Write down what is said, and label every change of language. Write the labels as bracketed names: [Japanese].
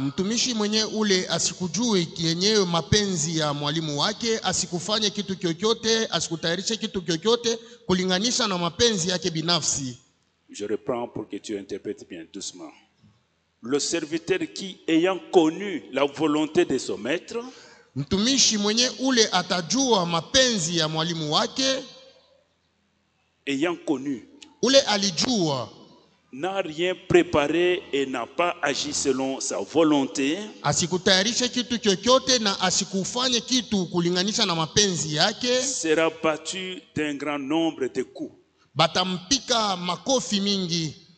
[Swahili] mtumishi mwenye ule asikujue yenyewe mapenzi ya mwalimu wake, asikufanye kitu chochote, asikutayarishe kitu chochote kulinganisha na mapenzi yake binafsi. [French] Je reprends pour que tu interprètes bien doucement. Le serviteur qui, ayant connu la volonté de son maître, [Swahili] mtumishi mwenye ule atajua mapenzi ya mwalimu wake, [French] ayant connu, [Swahili] ule alijua, [French] n'a rien préparé et n'a pas agi selon sa volonté, [Swahili] asikutayarishe kitu chochote na asikufanye kitu kulinganisha na mapenzi yake, [French] sera battu d'un grand nombre de coups. [Swahili] Batampika makofi mingi.